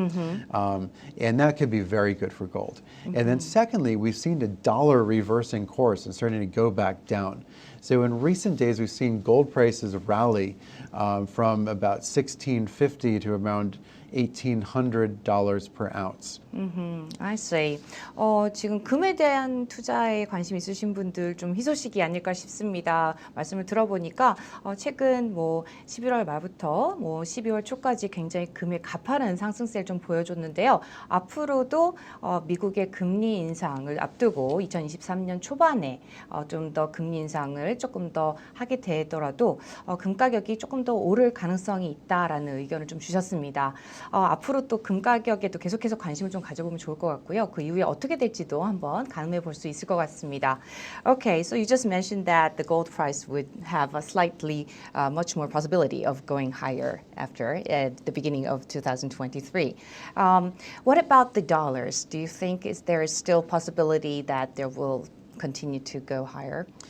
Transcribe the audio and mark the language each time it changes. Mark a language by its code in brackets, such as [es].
[en] And that could be very good for gold. And then secondly, we've seen the dollar reversing course and starting to go back down. So in recent days, we've seen gold prices rally from about $1,650 to around $1,800 per ounce. I see. [ko] 지금 금에 대한 투자에 관심 있으신 분들 좀 희소식이 아닐까 싶습니다. 말씀을 들어보니까 최근 11월 말부터 12월 초까지 굉장히 금의 가파른 상승세를 좀 보여줬는데요. 앞으로도 미국의 금리 인상을 앞두고 2023년 초반에 좀 더 금리 인상을 조금 더 하게 되더라도 금 가격이 조금 더 오를 가능성이 있다라는 의견을 좀 주셨습니다. 앞으로 또 금 가격에도 계속해서 관심을 좀 가져보면 좋을 것 같고요. 그 이후에 어떻게 될지도 한번 가늠해 볼 수 있을 것 같습니다. [en] Okay, so you just mentioned that the gold price would have a slightly much more possibility of going higher after the beginning of 2023. What about the dollars? Do you think there is still possibility that there will continue to go higher?